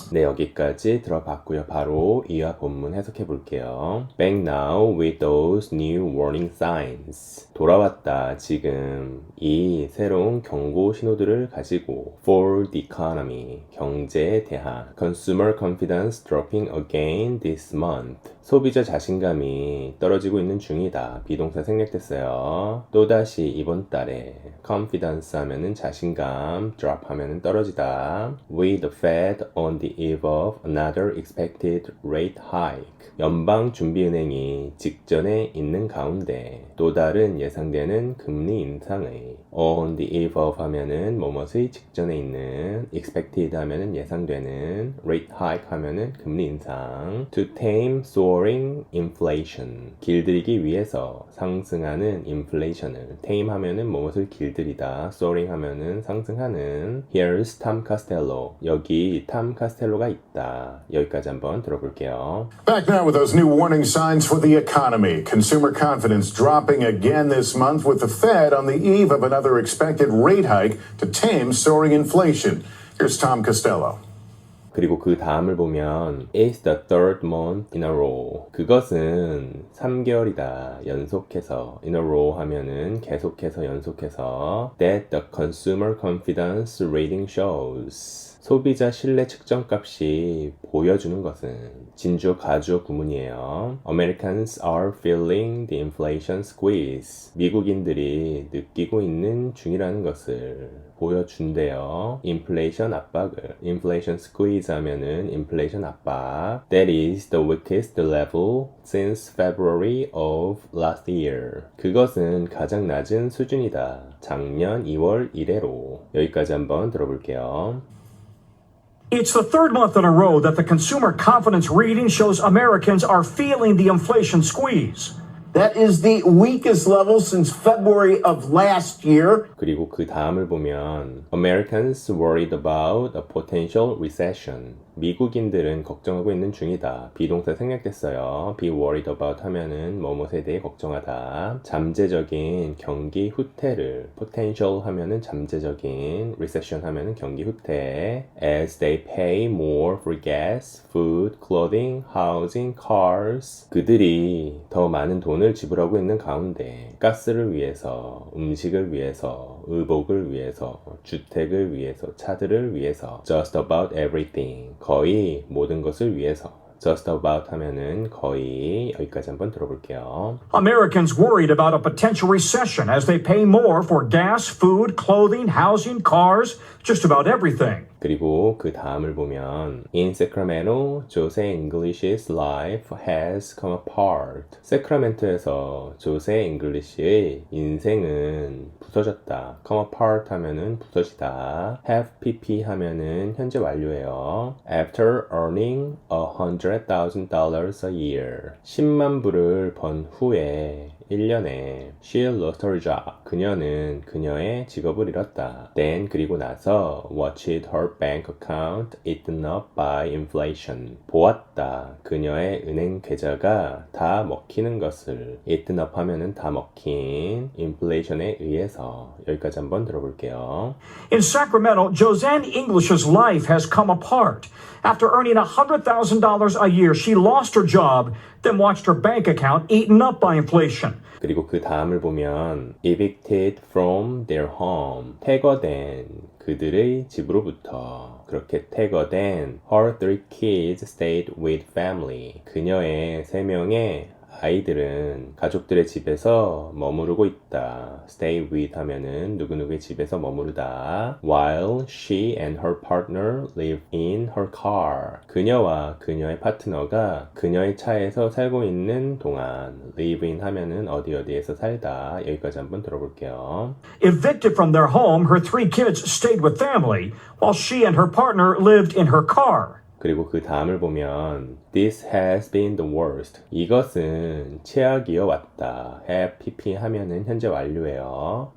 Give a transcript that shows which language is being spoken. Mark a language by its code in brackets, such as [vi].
[ko] 네, 여기까지 들어봤고요. 바로 이화 본문 해석해 볼게요. [en] Back now with those new warning signs. [ko] 돌아왔다, 지금. 이 새로운 경고 신호들을 가지고 [en] for the economy, [ko] 경제에 대한 [en] consumer confidence dropping again this month. [ko] 소비자 자신감이 떨어지고 있는 중이다. 비동사 생략됐어요. 또다시 이번 달에 confidence 하면은 자신감, drop 하면은 떨어지다. [en] With the Fed on the eve of another expected rate hike. [ko] 연방준비은행이 직전에 있는 가운데 또 다른 예상되는 금리 인상의 on the eve of 하면은 뭐뭇의 직전에 있는 expected 하면은 예상되는 rate hike 하면은 금리 인상 [en] to tame soaring inflation [ko] 길들이기 위해서 상승하는 inflation을 tame 하면은 뭐뭇을 길들이다 soaring 하면은 상승하는 [en] here's Tom Costello [ko] 여기 탐 카스텔로가 있다 여기까지 한번 들어볼게요. [en] Back now with those new warning signs for the economy. Consumer confidence dropping again this month with the Fed on the eve of another expected rate hike to tame soaring inflation. Here's Tom Costello. [ko] 그리고 그 다음을 보면 [en] It's the third month in a row. [ko] 그것은 3개월이다. 연속해서 [en] in a row [ko] 하면은 계속해서 연속해서 [en] that the consumer confidence rating shows. [ko] 소비자 신뢰 측정값이 보여주는 것은 진주어 가주어 구문이에요. [en] Americans are feeling the inflation squeeze. [ko] 미국인들이 느끼고 있는 중이라는 것을 보여준대요. 인플레이션 압박을. inflation squeeze 하면은 인플레이션 압박. [en] That is the weakest level since February of last year. [ko] 그것은 가장 낮은 수준이다. 작년 2월 이래로. 여기까지 한번 들어볼게요. [en] It's the third month in a row that the consumer confidence reading shows Americans are feeling the inflation squeeze. That is the weakest level since February of last year. [ko] 그리고 그 다음을 보면 [en] Americans worried about a potential recession. [ko] 미국인들은 걱정하고 있는 중이다. 비동사 생략됐어요. be worried about 하면은 뭐뭇에 대해 걱정하다. 잠재적인 경기 후퇴를 [en] potential [ko] 하면은 잠재적인 [en] recession [ko] 하면은 경기 후퇴 [en] as they pay more for gas, food, clothing, housing, cars. [ko] 그들이 더 많은 돈을 지불하고 있는 가운데 가스를 위해서, 음식을 위해서, 의복을 위해서, 주택을 위해서, 차들을 위해서 [en] just about everything [ko] 거의 모든 것을 위해서 just about 하면은 거의 여기까지 한번 들어볼게요. [en] Americans worried about a potential recession as they pay more for gas, food, clothing, housing, cars, just about everything. [ko] 그리고 그 다음을 보면 [en] In Sacramento, Jose English's life has come apart. [ko] 세크라멘토에서 조세 잉글리시의 인생은 부서졌다. come apart 하면은 부서지다. [en] have pp [ko] 하면은 현재 완료예요. [en] After earning $100,000 a year. [ko] 10만 불을 번 후에 1년에 [en] she lost her job. [ko] 그녀는 그녀의 직업을 잃었다. [en] Then [ko] 그리고 나서 [en] watched her bank account eaten up by inflation. [ko] 보았다. 그녀의 은행 계좌가 다 먹히는 것을. eaten up 하면은 다 먹힌 inflation에 의해서. 여기까지 한번 들어볼게요. [en] In Sacramento, Josanne English's life has come apart. After earning $100,000 a year, she lost her job, then watched her bank account eaten up by inflation. [ko] 그리고 그 다음을 보면 [en] evicted from their home. [ko] 퇴거된 그들의 집으로부터. 그렇게 퇴거된 [en] her 3 kids stayed with family. [ko] 그녀의 3명의 아이들은 가족들의 집에서 머무르고 있다. stay with 하면은 누구누구의 집에서 머무르다. [en] while she and her partner live in her car. [ko] 그녀와 그녀의 파트너가 그녀의 차에서 살고 있는 동안 live in 하면은 어디에서 살다. 여기까지 한번 들어볼게요. [en] Evicted from their home, her 3 kids stayed with family, while she and her partner lived in her car. [ko] 그리고 그 다음을 보면 [en] This has been the worst. [ko] 이것은 최악이어 왔다. have pp 하면은 현재 완료예요.